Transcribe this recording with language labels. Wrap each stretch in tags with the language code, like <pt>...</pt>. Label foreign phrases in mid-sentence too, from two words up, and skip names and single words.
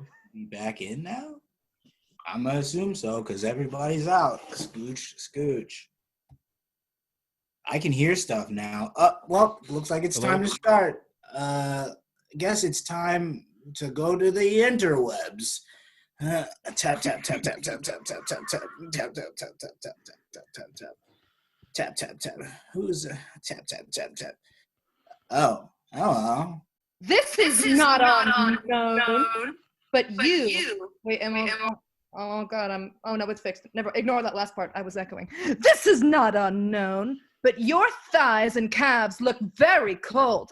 <en>Be back in now? I'm going to assume so because everybody's out. Scooch. I can hear stuff now. Well, looks like it's time to start. I guess it's time to go to the interwebs. Tap, tap, tap, tap, tap, tap, tap, tap, tap, tap, tap, tap, tap, tap, tap, tap, tap, tap, tap. Tap, tap, tap. Who's tap, tap, tap, tap. Oh, hello. This is not unknown, but you. Wait, oh God, oh no, it's fixed. Never ignore that last part. I was echoing. This is not unknown, but your thighs and calves look very cold.</en>